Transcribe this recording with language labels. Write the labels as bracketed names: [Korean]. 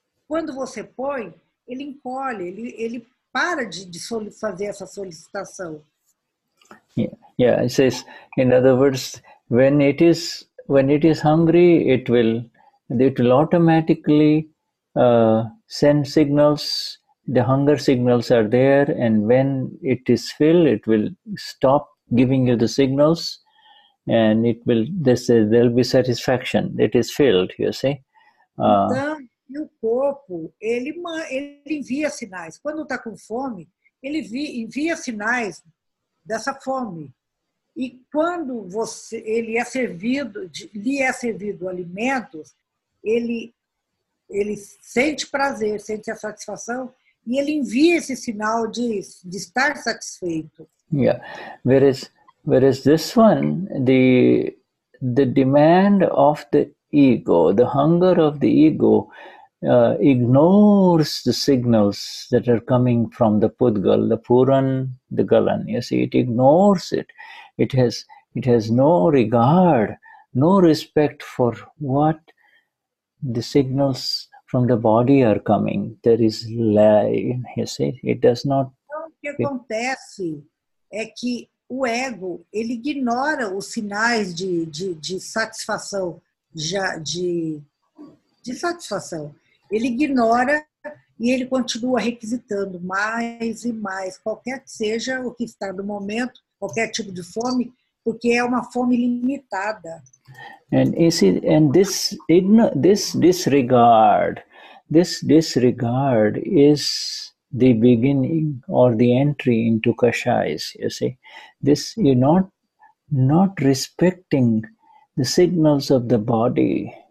[Portuguese] Quando você põe, ele encolhe, ele para de fazer essa solicitação. [English] Yeah, it says, in other words, when it is hungry, it will automatically send signals. The hunger signals are there, and when it is filled, it will stop giving you the signals, and there'll be satisfaction. It is filled, you see. [Portuguese] Então, e o corpo, ele envia sinais. Quando está com fome, ele envia sinais dessa fome. E quando lhe é servido alimentos, ele sente prazer, sente a satisfação, e ele envia esse sinal de estar satisfeito. [English] Yeah. Whereas this one, the demand of the ego, the hunger of the ego, ignores the signals that are coming from the pudgal, the puran, the galan. You see, it ignores it. It has no regard, no respect for what the signals from the body are coming. There is lie, you see, it does not. [Portuguese] Então, o que acontece é que o ego, ele ignora os sinais de satisfação, de satisfação. Ele ignora e ele continua requisitando mais e mais, qualquer que seja o que está no momento, qualquer tipo de fome, porque é uma fome limitada. [English] And you see, and this disregard is the beginning or the entry into kashais. You see, this, you're not respecting the signals of the body.